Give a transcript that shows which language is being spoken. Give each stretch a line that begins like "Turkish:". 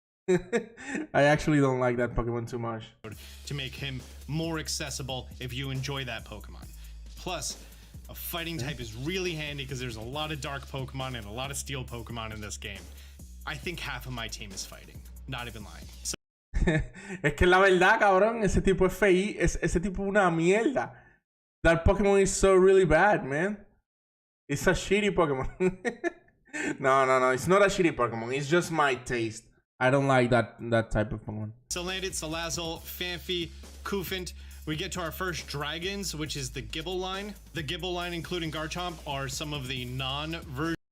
English: I actually don't like that Pokemon too much. to make him more accessible if you enjoy that Pokemon. Plus, a fighting type is really handy because there's a lot of dark Pokemon and a lot of steel Pokemon in this game. I think half of my team is fighting. Not even lying. So
Spanish: Es que la verdad, cabrón, ese tipo es fei, ese tipo es una mierda.
English: That Pokemon is so really bad, man. It's a shitty Pokemon. No, it's not a shitty Pokemon. It's just my taste. I don't like that type of Pokemon. Salandit, Salazzle, Phanpy, Kufant. We get to our first dragons, which is the Gibble line. The Gibble line, including Garchomp, are some of the non-version